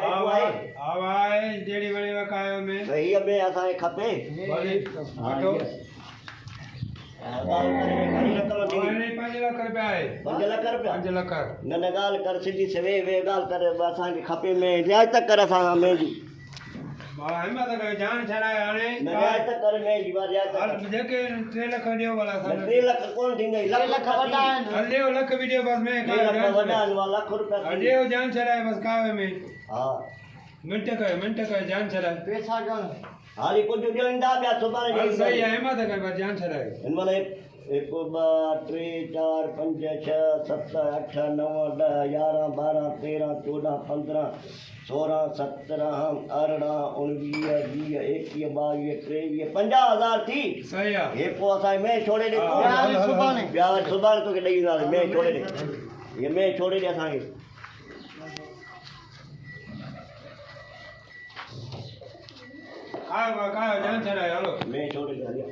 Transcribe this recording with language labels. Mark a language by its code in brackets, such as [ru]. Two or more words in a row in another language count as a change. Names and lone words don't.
[sd] आवाए जेड़ी बड़ी वकायो में भई में असांखे खपे भली वठो घणी रक़म थी 5 लाख रुपया आहे 5 लाख रुपया 5 लाख न न ॻाल्हि कर सिधी से वे ॻाल्हि कर असांखे खपे में रियायत कर असां में जी मां हिम्मत करे जान छड़ाए हाणे रियायत कर में जी रियायत हल जेके 3 लाख ॾियो वाला 3 लाख कोन थींदे लख वॾा आहिनि हल ॾियो लख भी ॾियो बस में 3 लाख वॾा आहिनि लख रुपया ॾियो जान छड़ाए बस कावे में हा मिंट कयो जान छड़ाए पैसा ॾियो हाली कुझु ॾींदा ॿिया सुभाणे हल सही आहे हिम्मत करे बस जान छड़ाए हिन महिल 1 2 3 4 5 6 7 8 9 10 11 12 13 14 15 16 17 18 19 20 21 22 23 50,000 थी सही आहे ये पोइ असांखे में छोड़े ॾे सुभाणे तोखे ॾेई ईंदासीं में छोड़े ॾे ये में छोड़े ॾे असांखे खाओ जान छड़ाए हलो में छोड़े ॾे हलिया